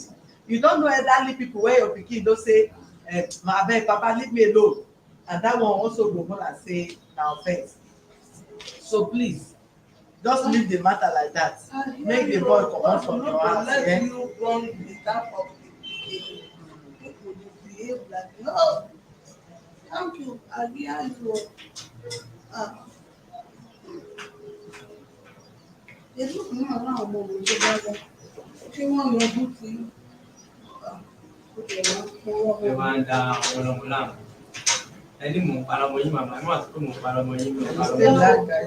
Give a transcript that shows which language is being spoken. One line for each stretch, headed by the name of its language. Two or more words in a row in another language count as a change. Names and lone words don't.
Nigerian Pidgin: You don know elderly people wey your pikin don say abeg papa leave me alone, and that one also go go and say na offence. So please just leave the matter like that, make the boy comot from your house. Let you run the tap of the pikin. People dey behave like no. Thank you, I hear you.
Yoruba: Èló kan náà láwọn ọmọ òun tó bá wá. Ṣé wọ́n yọjú sí ó lè wọ́n fún wọn? Ẹ máa ń da ọpọlọmọ láàmú. Ẹni mò ń parọ́ ọmọ yín màmá, ẹ má sọ pé mò ń parọ́ ọmọ yín, mi ò parọ́ ọmọ yín.